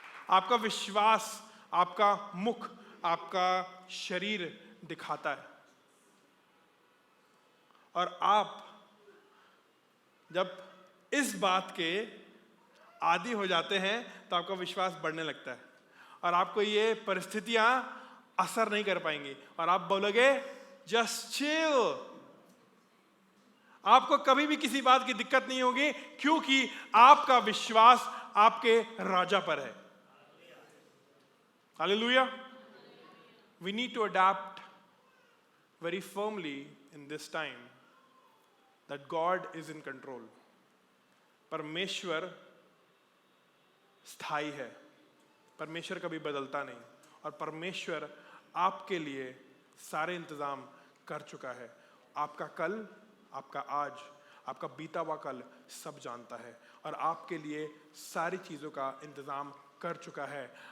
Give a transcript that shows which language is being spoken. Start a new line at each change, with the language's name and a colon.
Hindi: आपका विश्वास, आपका मुख, आपका शरीर दिखाता है, और आप जब इस बात के आदी हो जाते हैं तो आपका विश्वास बढ़ने लगता है, और आपको ये परिस्थितियां असर नहीं कर पाएंगी, और आप बोलोगे
English: Just chill.
Hindi: आपको कभी भी किसी बात की दिक्कत नहीं होगी, क्योंकि आपका विश्वास आपके राजा पर है। Hallelujah.
English: We need to adapt very firmly in this time that God is in control.
Hindi: परमेश्वर स्थायी है, परमेश्वर कभी बदलता नहीं, और परमेश्वर आपके लिए सारे इंतजाम कर चुका है। आपका कल, आपका आज, आपका बीता हुआ कल सब जानता है, और आपके लिए सारी चीज़ों का इंतजाम कर चुका है।